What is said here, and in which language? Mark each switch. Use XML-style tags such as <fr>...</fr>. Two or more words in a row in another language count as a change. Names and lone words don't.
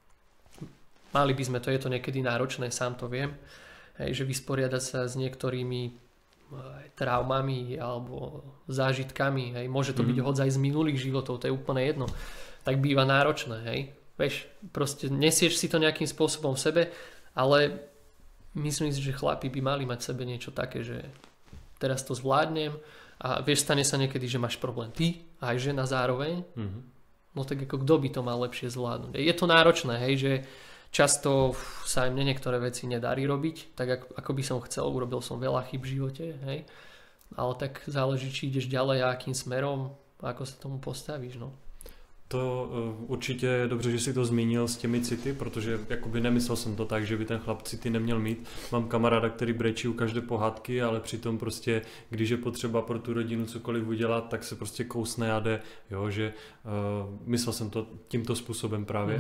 <sk>Mali by sme to, je to niekedy náročné, sám to viem, hej, že vysporiadať sa s niektorými traumami alebo zážitkami, hej, môže to byť hodzaj z minulých životov, to je úplne jedno, tak býva náročné, hej, vieš, proste nesieš si to nejakým spôsobom v sebe, ale myslím si, že chlapi by mali mať v sebe niečo také, že teraz to zvládnem a vieš, stane sa niekedy, že máš problém ty a aj žena zároveň, no tak ako kto by to mal lepšie zvládnuť. Je to náročné, hej, že často sa im niektoré veci nedarí robiť, tak ako by som chcel, urobil som veľa chýb v živote, hej. Ale tak záleží, či ideš ďalej a akým smerom, ako sa tomu postavíš, no.</sk> <cs>To určitě je dobře, že si to zmínil s těmi city, protože jakoby nemyslel jsem to tak, že by ten chlap city neměl mít. Mám kamaráda, který brečí u každé pohádky, ale přitom prostě, když je potřeba pro tu rodinu cokoliv udělat, tak se prostě kousne a jde, jo, že myslel jsem to tímto způsobem právě.</cs>